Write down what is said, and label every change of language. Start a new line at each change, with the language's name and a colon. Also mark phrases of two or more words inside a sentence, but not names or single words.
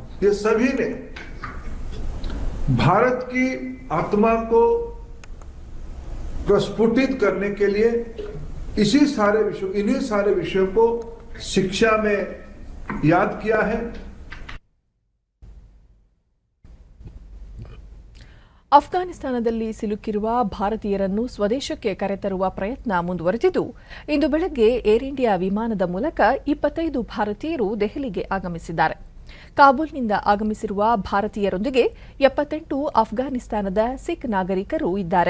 Hindi: ये सभी ने भारत की आत्मा को प्रस्फुटित करने के लिए इन्हीं सारे विषयों को शिक्षा में याद किया है.
Kannada: ಅಫ್ಘಾನಿಸ್ತಾನದಲ್ಲಿ ಸಿಲುಕಿರುವ ಭಾರತೀಯರನ್ನು ಸ್ವದೇಶಕ್ಕೆ ಕರೆತರುವ ಪ್ರಯತ್ನ ಮುಂದುವರೆದಿದ್ದು, ಇಂದು ಬೆಳಗ್ಗೆ ಏರ್ ಇಂಡಿಯಾ ವಿಮಾನದ ಮೂಲಕ 25 ಭಾರತೀಯರು ದೆಹಲಿಗೆ ಆಗಮಿಸಿದ್ದಾರೆ. ಕಾಬೂಲ್ನಿಂದ ಆಗಮಿಸಿರುವ ಭಾರತೀಯರೊಂದಿಗೆ 78 ಅಫ್ಘಾನಿಸ್ತಾನದ ಸಿಖ್ ನಾಗರಿಕರು ಇದ್ದಾರೆ.